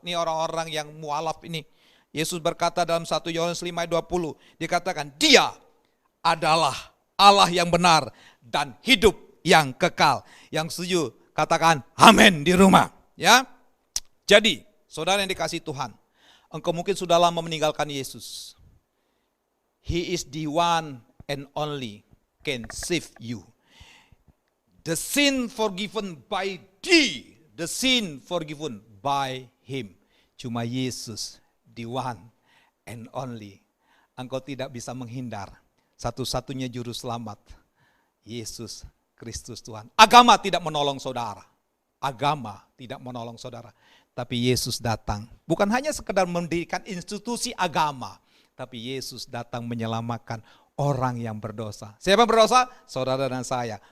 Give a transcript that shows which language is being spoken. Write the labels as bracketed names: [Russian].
[Indonesian] Ini orang-orang yang mualaf ini. Yesus berkata dalam 1 Yohanes 5 ayat 20, dikatakan dia adalah Allah yang benar dan hidup yang kekal. Yang setuju katakan amin di rumah, ya. Jadi, saudara yang dikasihi Tuhan, engkau mungkin sudah lama meninggalkan Yesus. [English] He is the one and only can save you. The sin forgiven by thee, the sin forgiven by him. Cuma Yesus, the one and only. [Indonesian] Engkau tidak bisa menghindar. Satu-satunya juru selamat, Yesus Kristus Tuhan. Agama tidak menolong saudara. Agama tidak menolong saudara. Tapi Yesus datang. Bukan hanya sekedar mendirikan institusi agama. Tapi Yesus datang menyelamatkan orang yang berdosa. Siapa yang berdosa? Saudara dan saya.